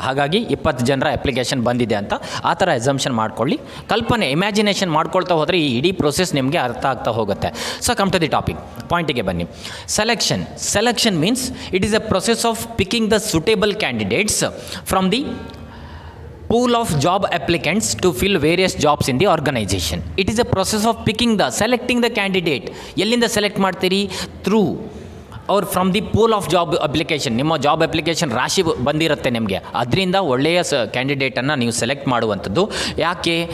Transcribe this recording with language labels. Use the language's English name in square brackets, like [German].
[Kannada] ಹಾಗಾಗಿ 20 ಜನರ ಅಪ್ಲಿಕೇಶನ್ ಬಂದಿದೆ ಅಂತ ಆ ಥರ ಎಕ್ಸಂಪ್ಷನ್ ಮಾಡ್ಕೊಳ್ಳಿ, ಕಲ್ಪನೆ ಇಮ್ಯಾಜಿನೇಷನ್ ಮಾಡ್ಕೊಳ್ತಾ ಹೋದರೆ ಈ ಇಡೀ ಪ್ರೊಸೆಸ್ ನಿಮಗೆ ಅರ್ಥ ಆಗ್ತಾ ಹೋಗುತ್ತೆ. [English] so come to the topic, [Kannada] ಪಾಯಿಂಟಿಗೆ ಬನ್ನಿ. [English] Selection means it is a process of picking the suitable candidates from the pool of job applicants to fill various jobs in the organization. It is a process of selecting the candidate. [Kannada] ಎಲ್ಲಿಂದ select ಮಾಡ್ತೀರಿ? Through ಅವ್ರು [English] From the pool of job application. [Kannada] ನಿಮ್ಮ job application ರಾಶಿ ಬಂದಿರುತ್ತೆ ನಿಮಗೆ, ಅದರಿಂದ ಒಳ್ಳೆಯ ಕ್ಯಾಂಡಿಡೇಟನ್ನು ನೀವು ಸೆಲೆಕ್ಟ್ ಮಾಡುವಂಥದ್ದು. ಯಾಕೆ?